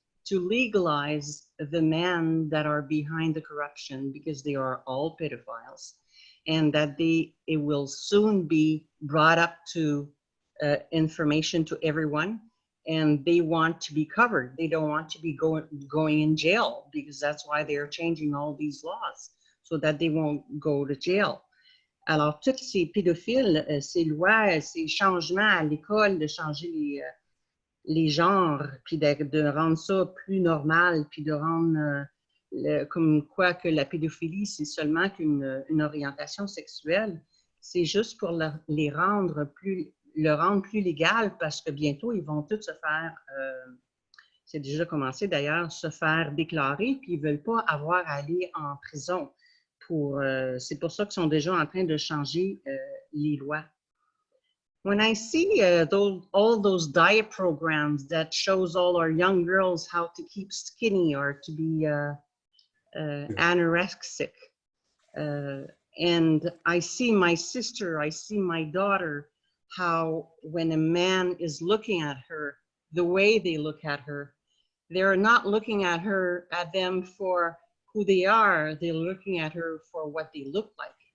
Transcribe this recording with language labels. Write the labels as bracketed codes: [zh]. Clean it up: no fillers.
[en] to legalize the men that are behind the corruption, because they are all pedophiles, and that it will soon be brought up to information to everyone, and they want to be covered. They don't want to be going in jail, because that's why they're changing all these laws, so that they won't go to jail. [fr] Alors, toutes ces pédophiles, ces lois, ces changements à l'école, de changer les genres, puis de rendre ça plus normal, puis de rendre comme quoi que la pédophilie, c'est seulement une orientation sexuelle, c'est juste pour le rendre plus légal, parce que bientôt, ils vont tous se faire, c'est déjà commencé d'ailleurs, se faire déclarer, puis ils ne veulent pas avoir à aller en prison. C'est pour ça qu'ils sont déjà en train de changer les lois. [en] When I see all those diet programs that shows all our young girls how to keep skinny or to be anorexic, and I see my sister, I see my daughter, how when a man is looking at her, the way they look at her, they're not looking at them for who they are, they're looking at her for what they look like.